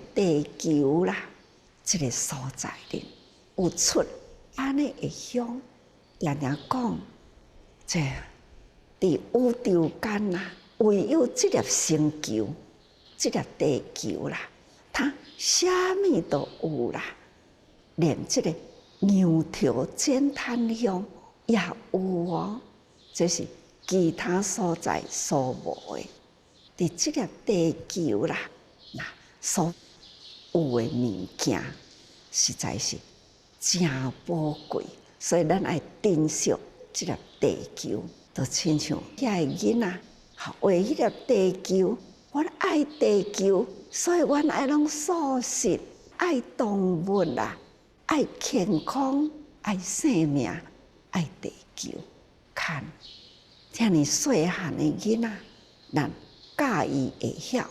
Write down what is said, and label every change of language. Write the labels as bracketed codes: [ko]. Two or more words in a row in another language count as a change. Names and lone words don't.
[nan] 地球啦，这个所在里有出安尼的香，常常讲，这伫宇宙间啦，唯有这粒星球，这粒地球啦，它啥物都有啦，连这个牛头减碳香也有哦，这是其他所在所无的。伫这粒地球啦，所有的物件，实在是真宝贵，所以咱爱珍惜这粒地球。就亲像遐个囡仔，为迄粒地球，阮爱地球，所以阮爱拢素食，爱动物啦，爱健康，爱生命，爱地球。看，遮尔细汉的囡仔，咱教伊会晓。